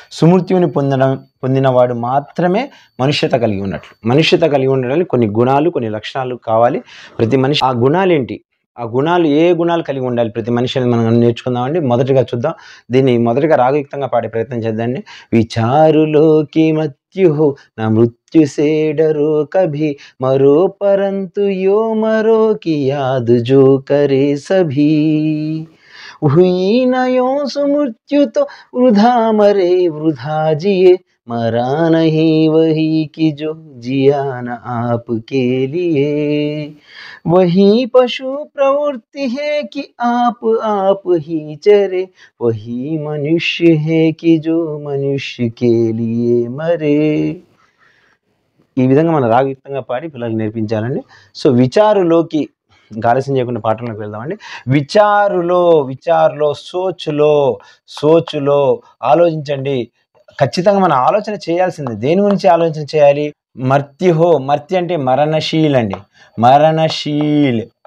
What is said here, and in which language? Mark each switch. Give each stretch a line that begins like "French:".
Telugu: సుమృత్యుని పొందినవాడు మాత్రమే మనుష్యత కలిగి ఉన్నట్లు. మనుష్యత కలిగి ఉండడానికి కొన్ని గుణాలు, కొన్ని లక్షణాలు కావాలి ప్రతి మనిషి. ఆ గుణాలు ఏంటి? ఆ గుణాలు ఏ గుణాలు కలిగి ఉండాలి ప్రతి మనిషిని మనం నేర్చుకుందామండి. మొదటిగా చూద్దాం. దీన్ని మొదటిగా రాగయుక్తంగా పాడే ప్రయత్నం చేద్దామండి.
Hindi: విచారులోకి మత్యు నా మృత్యు से डरो कभी मरो परंतु यो मरो की याद जो करे सभी हुई न यो सुमृत्यु तो वृथा मरे वृथा जिए मरा नहीं वही कि जो जिया न आपके लिए वही पशु प्रवृत्ति है कि आप ही चरे वही मनुष्य है कि जो मनुष्य के लिए मरे.
Telugu: ఈ విధంగా మనం రాగయుక్తంగా పాడి పిల్లలకు నేర్పించాలండి. సో విచారులోకి ఆలస్యం చేయకుండా పాఠంలోకి వెళ్దామండి. విచారులో సోచులో ఆలోచించండి. ఖచ్చితంగా మనం ఆలోచన చేయాల్సింది. దేని గురించి ఆలోచన చేయాలి? మర్త్యుహో, మర్త్య అంటే మరణశీల్ అండి, మరణశీల్.